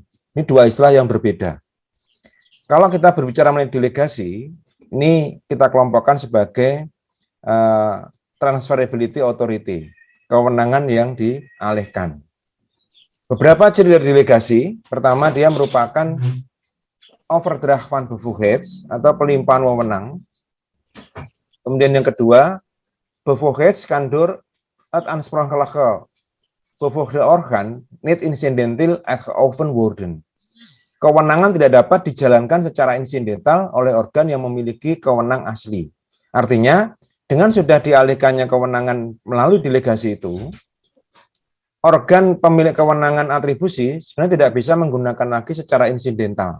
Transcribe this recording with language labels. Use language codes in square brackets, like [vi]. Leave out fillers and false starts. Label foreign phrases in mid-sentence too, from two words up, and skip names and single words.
[id] Ini dua istilah yang berbeda. Kalau kita berbicara mengenai delegasi, ini kita kelompokkan sebagai [en] transferability authority, [id] kewenangan yang dialihkan. Beberapa ciri dari delegasi, pertama dia merupakan [nl] overdracht van bevoegdheid [id] atau pelimpahan wewenang. Kemudian yang kedua, [nl] bevoegdheid kan door het aansprakelijke bevoegde orgaan niet incidental uitgeoefend worden. [id] Kewenangan tidak dapat dijalankan secara insidental oleh organ yang memiliki kewenang asli. Artinya, dengan sudah dialihkannya kewenangan melalui delegasi itu, organ pemilik kewenangan atribusi sebenarnya tidak bisa menggunakan lagi secara insidental.